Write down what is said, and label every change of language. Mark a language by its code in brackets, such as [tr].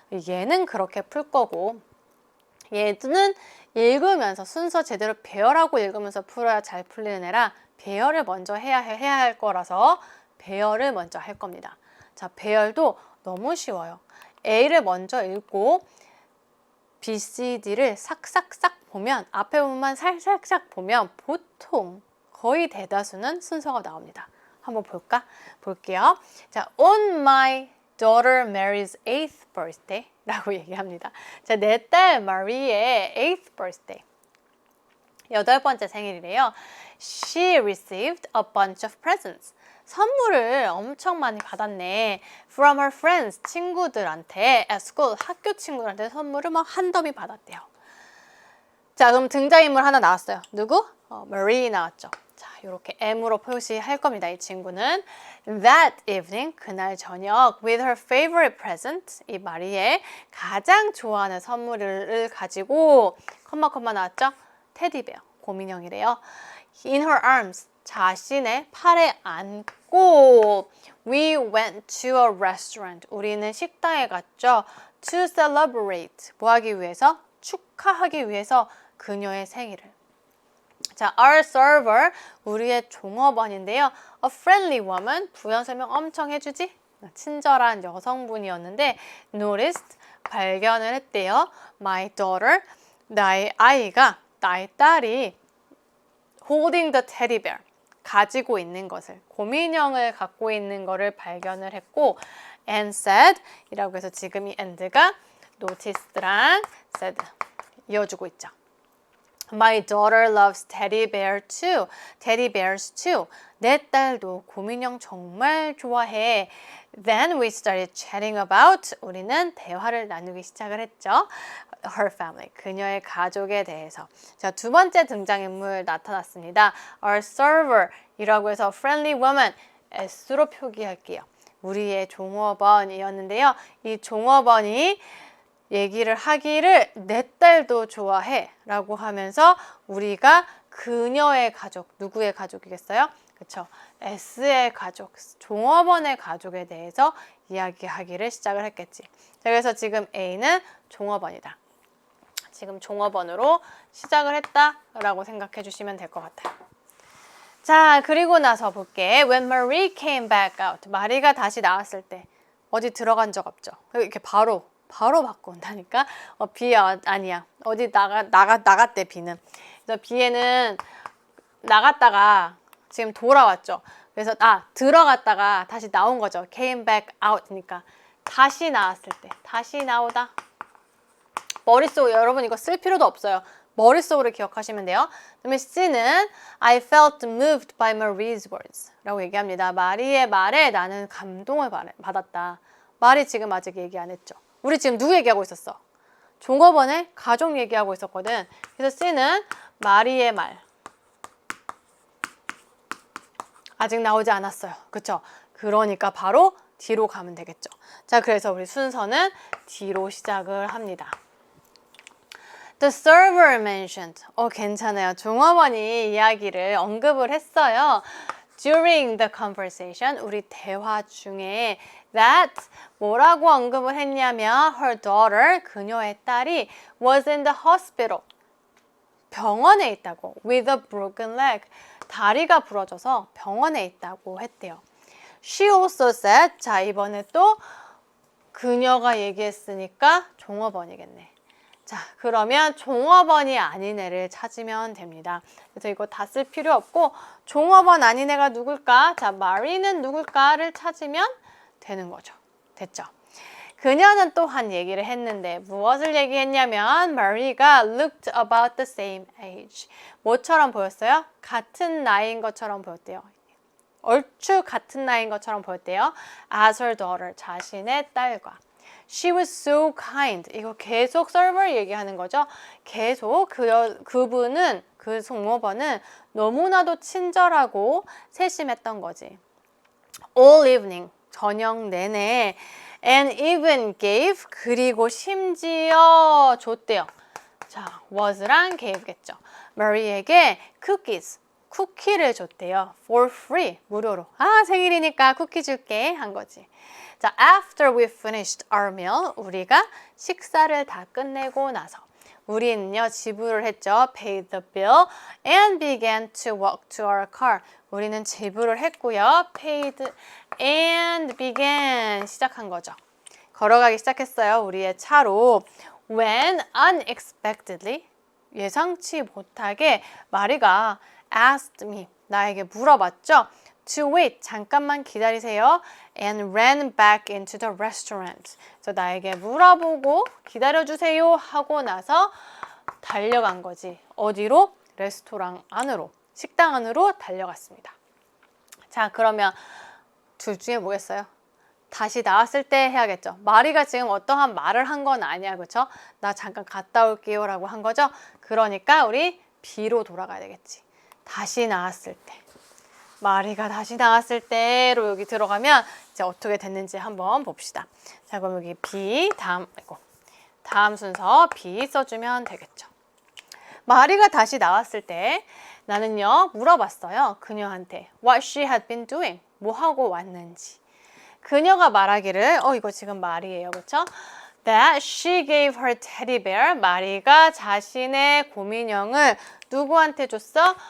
[ko] 얘는 그렇게 풀 거고 얘는 읽으면서 순서 제대로 배열하고 읽으면서 풀어야 잘 풀리는 애라 배열을 먼저 해야 할 거라서 배열을 먼저 할 겁니다. 자, 배열도 너무 쉬워요. A를 먼저 읽고 B, C, D를 싹싹싹 보면 앞에 부분만 살살싹 보면 보통 거의 대다수는 순서가 나옵니다. 한번 볼게요. 자, [en] on my daughter Mary's 8th birthday [ko] 라고 얘기합니다. 자, 내 딸 마리의 [en] 8th birthday [ko] 8번째 생일이래요. [en] She received a bunch of presents. [ko] 선물을 엄청 많이 받았네. [en] From her friends, [ko] 친구들한테, [en] at school, [ko] 학교 친구들한테 선물을 막 한 더미 받았대요. 자, 그럼 등장인물 하나 나왔어요. 누구? Marie 나왔죠. 자, 이렇게 M으로 표시할 겁니다. 이 친구는 [en] that evening, [ko] 그날 저녁, [en] with her favorite present, [ko] 이 마리의 가장 좋아하는 선물을 가지고 컴마 나왔죠? 테디베어, 곰인형이래요. [en] In her arms, [ko] 자신의 팔에 안고 [en] We went to a restaurant. [ko] 우리는 식당에 갔죠. [en] To celebrate. [ko] 뭐 하기 위해서? 축하하기 위해서 그녀의 생일을. 자, [en] our server, [ko] 우리의 종업원인데요. [en] A friendly woman, [ko] 부연 설명 엄청 해주지? 친절한 여성분이었는데 noticed, 발견을 했대요. [en] My daughter, [ko] 나의 딸이 [en] holding the teddy bear, [ko] 가지고 있는 것을, 곰인형을 갖고 있는 것을 발견을 했고 [en] and said, [ko] 이라고 해서 지금 이 and가 noticed랑 said 이어주고 있죠. [en] My daughter loves teddy bear too. Teddy bears too. [ko] 내 딸도 곰인형 정말 좋아해. [en] Then we started chatting about, [ko] 우리는 대화를 나누기 시작을 했죠. [en] Her family, [ko] 그녀의 가족에 대해서. 자, 2번째 등장인물 나타났습니다. [en] Our server, [ko] 이라고 해서 [en] friendly woman, [ko] S로 표기할게요. 우리의 종업원이었는데요. 이 종업원이 얘기를 하기를 내 딸도 좋아해 라고 하면서 우리가 그녀의 가족, 누구의 가족이겠어요? 그쵸? S의 가족, 종업원의 가족에 대해서 이야기하기를 시작을 했겠지. 그래서 지금 A는 종업원이다. 지금 종업원으로 시작을 했다라고 생각해 주시면 될 것 같아요. 자, 그리고 나서 볼게. [en] When Marie came back out. [ko] 마리가 다시 나왔을 때 어디 들어간 적 없죠? 이렇게 바로 바꿔 온다니까. B 아니야. 어디 나갔대, B는. 그래서 B에는 나갔다가 지금 돌아왔죠. 그래서 들어갔다가 다시 나온 거죠. [en] came back out [ko] 니까 다시 나왔을 때, 다시 나오다. 머릿속, 여러분 이거 쓸 필요도 없어요. 머릿속으로 기억하시면 돼요. 그다음에 C는 [en] I felt moved by Marie's words [ko] 라고 얘기합니다. 마리의 말에 나는 감동을 받았다. 말이 지금 아직 얘기 안 했죠. 우리 지금 누구 얘기하고 있었어? 종업원의 가족 얘기하고 있었거든. 그래서 C는 마리의 말. 아직 나오지 않았어요. 그쵸? 그러니까 바로 뒤로 가면 되겠죠. 자, 그래서 우리 순서는 뒤로 시작을 합니다. [en] The server mentioned. [ko] 괜찮아요. 종업원이 이야기를 언급을 했어요. [en] During the conversation, [ko] 우리 대화 중에 [en] that [ko] 뭐라고 언급을 했냐면 [en] her daughter, [ko] 그녀의 딸이 [en] was in the hospital. [ko] 병원에 있다고. [en] With a broken leg. [ko] 다리가 부러져서 병원에 있다고 했대요. [en] She also said. [ko] 자, 이번에 또 그녀가 얘기했으니까 종업원이겠네. 자, 그러면 종업원이 아닌 애를 찾으면 됩니다. 그래서 이거 다 쓸 필요 없고 종업원 아닌 애가 누굴까? 자, 마리는 누굴까를 찾으면 되는 거죠. 됐죠? 그녀는 또한 얘기를 했는데 무엇을 얘기했냐면 마리가 [en] looked about the same age. [ko] 뭐처럼 보였어요? 같은 나이인 것처럼 보였대요. 얼추 같은 나이인 것처럼 보였대요. [en] As her daughter, [ko] 자신의 딸과. [en] She was so kind. [ko] 이거 계속 서버 얘기하는 거죠. 계속 그분은, 그 종업원은 너무나도 친절하고 세심했던 거지. [en] All evening, [ko] 저녁 내내. [en] And even gave, [ko] 그리고 심지어 줬대요. 자, was랑 gave겠죠. Mary에게 cookies, 쿠키를 줬대요. [en] For free, [ko] 무료로. 생일이니까 쿠키 줄게 한 거지. 자, [en] after we finished our meal, [ko] 우리가 식사를 다 끝내고 나서 우리는요, 지불을 했죠. [en] Paid the bill and began to walk to our car. [ko] 우리는 지불을 했고요. [en] Paid and began, [ko] 시작한 거죠. 걸어가기 시작했어요. 우리의 차로. [en] When unexpectedly, [ko] 예상치 못하게 마리가 [en] asked me, [ko] 나에게 물어봤죠. [en] To wait, [ko] 잠깐만 기다리세요. [en] And ran back into the restaurant. [ko] 그래서 나에게 물어보고 기다려주세요 하고 나서 달려간 거지. 어디로? 레스토랑 안으로, 식당 안으로 달려갔습니다. 자, 그러면 둘 중에 뭐겠어요? 다시 나왔을 때 해야겠죠. 마리가 지금 어떠한 말을 한 건 아니야, 그렇죠? 나 잠깐 갔다 올게요 라고 한 거죠. 그러니까 우리 B로 돌아가야 되겠지. 다시 나왔을 때. 마리가 다시 나왔을 때로 여기 들어가면 이제 어떻게 됐는지 한번 봅시다. 자, 그럼 여기 B, 다음 순서 B 써주면 되겠죠. 마리가 다시 나왔을 때 나는요, 물어봤어요. 그녀한테 [en] what she had been doing, [ko] 뭐 하고 왔는지. 그녀가 말하기를, 이거 지금 말이에요, 그렇죠? [en] That she gave her teddy bear, [ko] 마리가 자신의 곰인형을 누구한테 줬어?